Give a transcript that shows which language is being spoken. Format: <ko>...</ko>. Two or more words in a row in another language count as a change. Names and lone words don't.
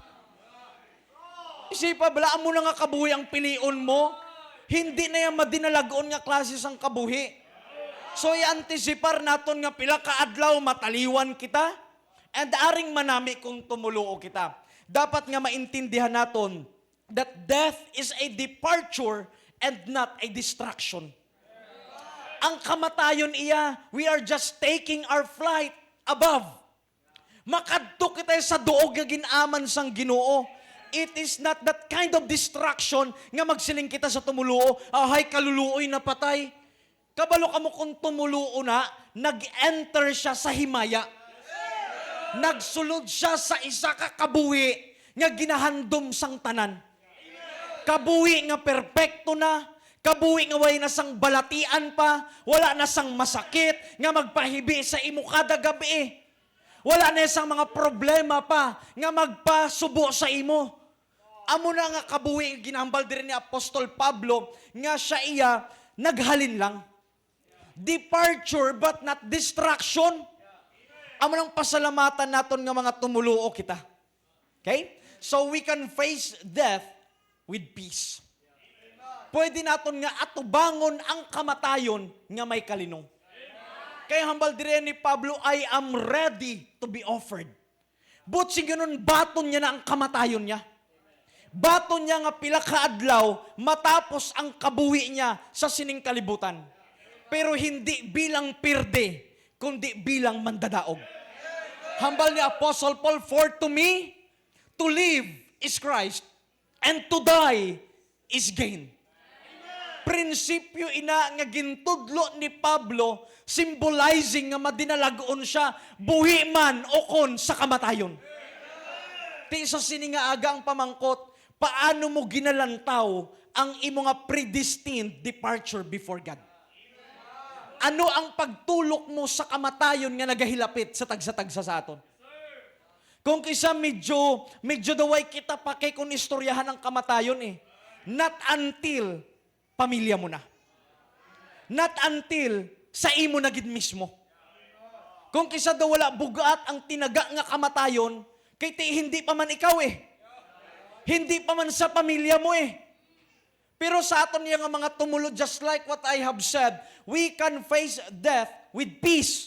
<hil>Isipa, balaan mo na nga kabuhi ang pilion mo, hindi na yung madinalagon nga klase sang kabuhi. So, i-anticipar naton nga pila kaadlaw mataliwan kita, and aring manami kung tumuluo kita. Dapat nga maintindihan naton</hil> <en>that death is a departure and not a distraction.</en> <hil>Ang kamatayon iya,</hil> <en>we are just taking our flight above.</en> <hil>Makadto kita sa duog nga ginaman sang Ginoo.</hil> <en>It is not that kind of distraction</en> <hil>nga magsiling kita sa tumuluo, ahay kaluluoy na patay. Kabalo ka mo kung tumuluo na, nag-enter siya sa himaya. Nagsulod siya sa isa ka kabuhi nga ginahandom sang tanan. Kabuhi nga perpekto na, kabuhi nga way na sang balatian pa, wala na sang masakit nga magpahibi sa imo kada gabi. Wala na sang mga problema pa nga magpasubo sa imo. Amo na nga kabuhi ginahambal din ni Apostol Pablo nga siya iya naghalin lang.</hil> <en>Departure but not distraction.</en> <hil>Amo nang pasalamatan naton nga mga tumuluo kita.</hil> <en>Okay? So we can face death with peace.</en> <hil>Pwede naton nga atubangon ang kamatayon nga may kalinong. Kaya hambal dire ni Pablo,</hil> <en>I am ready to be offered.</en> <hil>But si ganun, baton niya na ang kamatayon niya. Baton niya nga pila kaadlaw matapos ang kabuhi niya sa sining kalibutan. Pero hindi bilang pirde, kundi bilang mandadaog. Hambal ni</hil> <en>Apostle Paul, for to me, to live is Christ, and to die is gain.</en> <hil>Prinsipyo ina nga gintudlo ni Pablo, symbolizing nga madinalagon siya, buhi man o kon sa kamatayon. Ti sa sininga aga ang pamangkot, paano mo ginalantaw ang imo nga</hil> <en>predestined departure before God?</en> <hil>Ano ang pagtulok mo sa kamatayon nga nagahilapit sa tagsa-tagsa sa aton? Kung kisa medyo daway kita pa kay kung istoryahan ang kamatayon eh.</hil> <en>Not until</en> <hil>pamilya mo na.</hil> <en>Not until</en> <hil>sa imo na gid mismo. Kung kisa daw wala bugat ang tinaga nga kamatayon, kay hindi pa man ikaw eh. Hindi pa man sa pamilya mo eh. Pero sa aton nga mga tumulo,</hil> <en>just like what I have said, we can face death with peace.</en>